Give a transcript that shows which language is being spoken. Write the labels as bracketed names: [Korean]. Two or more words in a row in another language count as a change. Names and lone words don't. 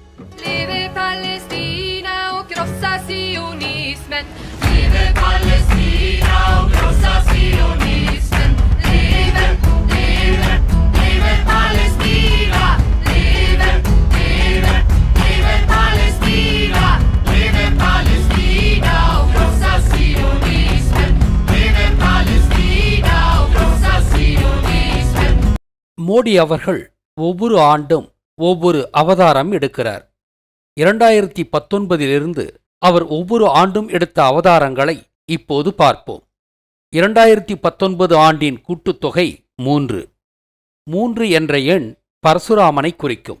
[Swedish] Leve Palestina och krossa sionismen. Leve Palestina och krossa sionismen. Leve, leve, leve Palestina. Leve, leve, leve Palestina. Leve Palestina och krossa sionismen. Leve Palestina och krossa sionismen. [Tamil] மோடி அவர்கள் ஒவ்வொரு ஆண்டும் ஒவ்வொரு அவதாரம் எடுக்கிறார். 2019 அவர் ஒவ்வொரு ஆண்டும் எடுத்த அவதாரங்களை இப்போது பார்ப்போம். 2019 ஆண்டின் கூட்டுத்தொகை 3. 3 என்ற எண் பரசுராமனை குறிக்கும்.